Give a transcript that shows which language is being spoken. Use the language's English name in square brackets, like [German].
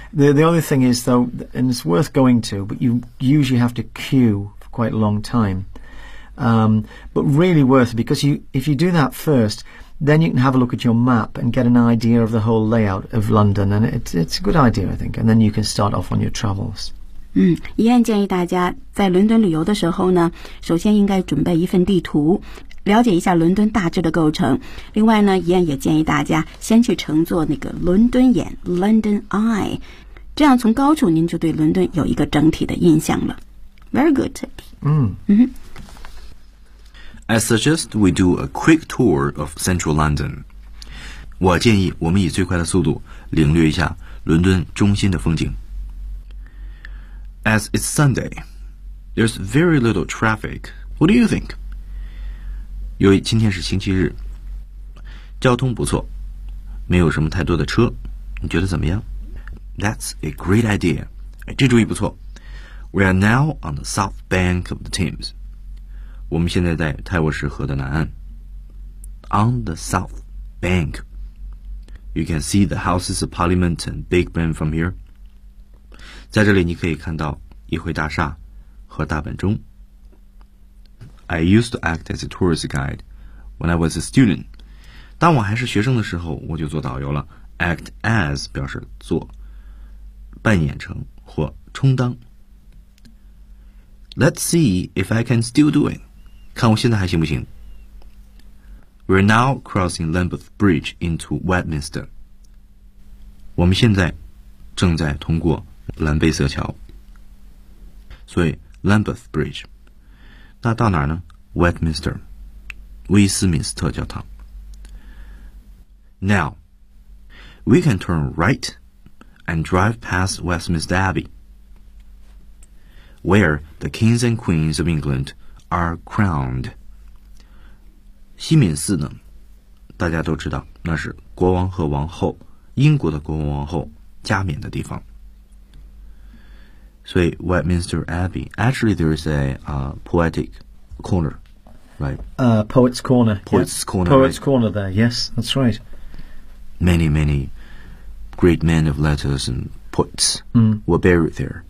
[English] The other thing is, though, and it's worth going to, but you usually have to queue for quite a long time. But really worth it, because if you do that first, then you can have a look at your map and get an idea of the whole layout of London, and it's a good idea, I think, and then you can start off on your travels. [Chinese] 一样建议大家在伦敦旅游的时候呢，首先应该准备一份地图，了解一下伦敦大致的构成。另外呢，一样也建议大家先去乘坐那个伦敦眼 London Eye， 这样从高处您就对伦敦有一个整体的印象了。 [English] Very good. I suggest we do a quick tour of central London. [Chinese] 我建议我们以最快的速度领略一下伦敦中心的风景。 [English] As it's Sunday, there's very little traffic. What do you think? [Chinese] 由于今天是星期日，交通不错，没有什么太多的车，你觉得怎么样？ [English] That's a great idea. [Chinese] 这主意不错。 [English] We are now on the south bank of the Thames. [Chinese] 我们现在在泰晤士河的南岸。 [English] On the south bank, you can see the Houses of Parliament and Big Ben from here. [Chinese] 在这里你可以看到议会大厦和大本钟。 [English] I used to act as a tourist guide when I was a student. [Chinese] 当我还是学生的时候，我就做导游了。 Act as 表示做，扮演成或充当。 [English] Let's see if I can still do it. [Chinese] 看我现在还行不行。 [English] We're now crossing Lambeth Bridge into Westminster. [Chinese] 我们现在正在通过兰贝瑟桥。所以 Lambeth Bridge. 那到哪儿呢？Westminster. 威斯敏斯特教堂。 [English] Now, we can turn right and drive past Westminster Abbey, where the kings and queens of England are crowned. [Chinese] 西敏寺呢，大家都知道，那是国王和王后，英国的国王王后加冕的地方。 [English] 所以 Westminster Abbey, actually there is a poetic corner, right? Poet's corner. Poet's yeah. corner. Poet's right? corner there, yes, that's right. Many, many great men of letters and poets were buried there.